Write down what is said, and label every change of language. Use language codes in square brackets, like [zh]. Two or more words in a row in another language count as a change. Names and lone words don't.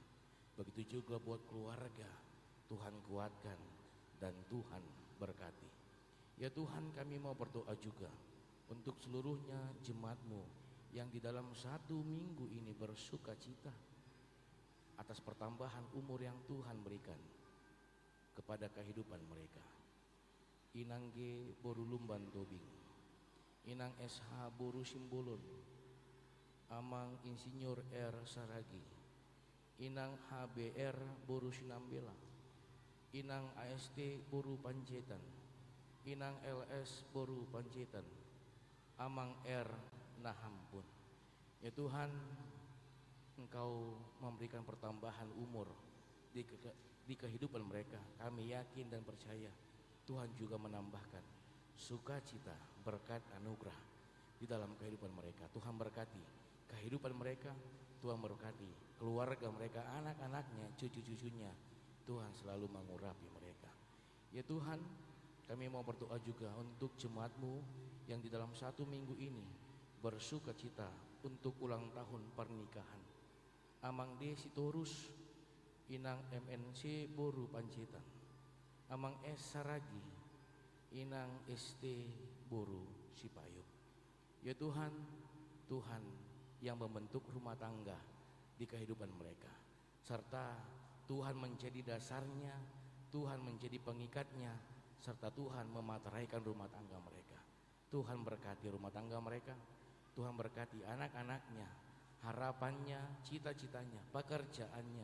[id] Begitu juga buat keluarga, Tuhan kuatkan dan Tuhan berkati. Ya Tuhan, kami mau berdoa juga untuk seluruhnya jemaat-Mu yang di dalam 1 minggu ini bersuka cita atas pertambahan umur yang Tuhan berikan kepada kehidupan mereka. Inang G Boru Lumban Tobing, Inang SH Boru Simbolon, Amang Insinyur R Saragi, Inang HBR Boru Sinambela, Inang AST Boru Panjaitan, Inang LS Boru Panjaitan, Amang R Nahampun. Ya Tuhan, Engkau memberikan pertambahan umur di kehidupan mereka. Kami yakin dan percaya Tuhan juga menambahkan sukacita, berkat, anugerah di dalam kehidupan mereka. Tuhan berkati kehidupan mereka, Tuhan berkati keluarga mereka, anak-anaknya, cucu-cucunya. Tuhan selalu mengurapi mereka. Ya Tuhan, kami mau berdoa juga untuk jemaat-Mu yang di dalam 1 minggu ini bersuka cita untuk ulang tahun pernikahan. Amang D Sitorus, Inang MNC Boru Panjaitan, Amang S Saragi, Inang ST Boru Sipayung. Ya Tuhan, Tuhan yang membentuk rumah tangga di kehidupan mereka, serta Tuhan menjadi dasarnya, Tuhan menjadi pengikatnya, serta Tuhan memateraikan rumah tangga mereka. Tuhan berkati rumah tangga mereka, Tuhan berkati anak-anaknya, harapannya, cita-citanya, pekerjaannya.